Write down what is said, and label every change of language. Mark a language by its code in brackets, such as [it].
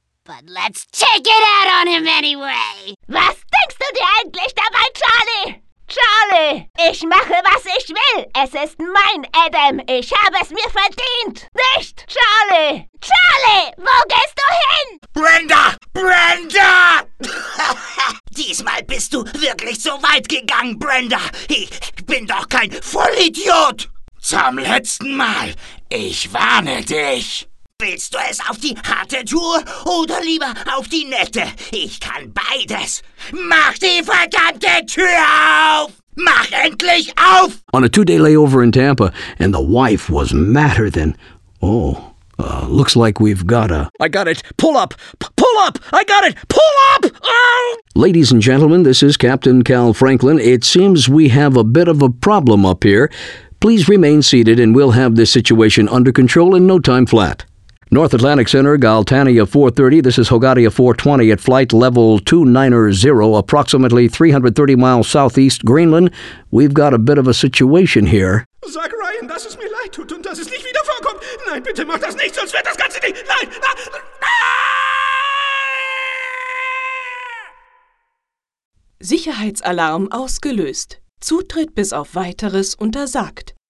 [en] But let's take it out on him anyway! [de] Was denkst du dir eigentlich dabei, Charlie? Charlie, ich mache, was ich will. Es ist mein Adam. Ich habe es mir verdient. Nicht, Charlie. Charlie, wo gehst du hin? Brenda! Brenda! Diesmal bist du wirklich so weit gegangen, Brenda. Ich bin doch kein Vollidiot. Zum letzten Mal. Ich warne dich. Willst du es auf die harte Tour oder lieber auf die nette? Ich kann beides. Mach die verdammte Tür auf! Mach endlich auf! [en] On a two-day layover in Tampa, and the wife was madder than... Oh, looks like we've got a... I got it! Pull up! Pull up! I got it! Pull up! Oh! Ladies and gentlemen, this is Captain Cal Franklin. It seems we have a bit of a problem up here. Please remain seated and we'll have this situation under control in no time flat. North Atlantic Center, Galtania 430, this is Hogatia 420 at flight level 290, approximately 330 miles southeast Greenland. We've got a bit of a situation here. [de] Sag Ryan, dass es mir leid tut und dass es nicht wieder vorkommt. Nein, bitte mach das nicht, sonst wird das ganze Ding... Nein! Sicherheitsalarm ausgelöst. Zutritt bis auf Weiteres untersagt.